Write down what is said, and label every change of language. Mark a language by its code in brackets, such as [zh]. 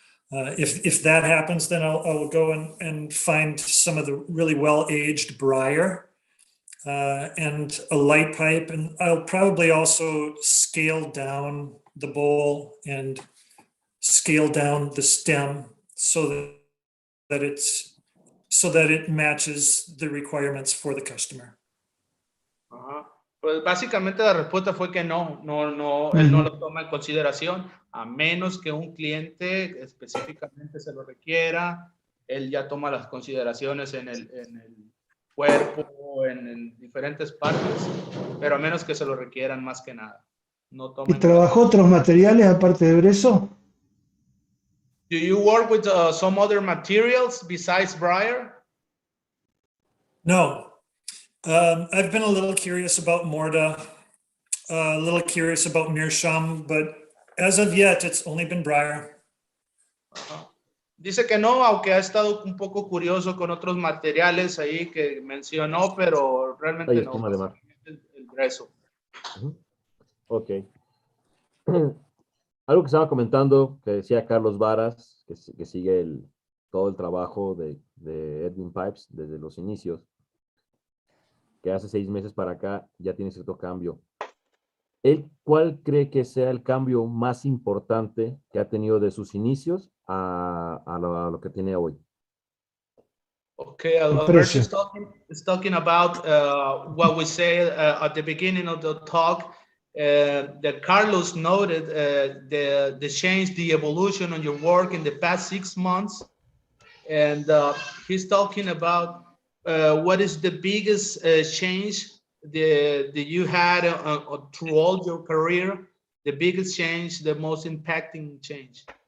[en] If that happens, then I'll go and find some of the really well-aged briar and a light pipe. And I'll probably also scale down the bowl and scale down the stem so that it matches the requirements for the customer. [es] Ajá. Pues básicamente la respuesta fue que no, él no lo toma en consideración, a menos que un cliente específicamente se lo requiera. Él ya toma las consideraciones en el cuerpo, en diferentes partes, pero a menos que se lo requieran más que nada. No toma. ¿Y trabajó otros materiales aparte de brezo? [en] Do you work with some other materials besides briar? No. I've been a little curious about Morda, a little curious about Meerschaum, but as of yet, it's only been briar. [es] Dice que no, aunque ha estado un poco curioso con otros materiales ahí que mencionó, pero realmente no. El brezo. Ok. Algo que estaba comentando, que decía Carlos Varas, que sigue todo el trabajo de Edwin Pipes desde los inicios, que hace 6 meses para acá ya tiene cierto cambio. ¿Él cuál cree que sea el cambio más importante que ha tenido de sus inicios a lo que tiene hoy? [en] Okay, Alberto is talking about what we say at the beginning of the talk, that Carlos noted the change, the evolution on your work in the past 6 months. And he's talking about what is the biggest change that you had throughout your career, the biggest change, the most impacting change?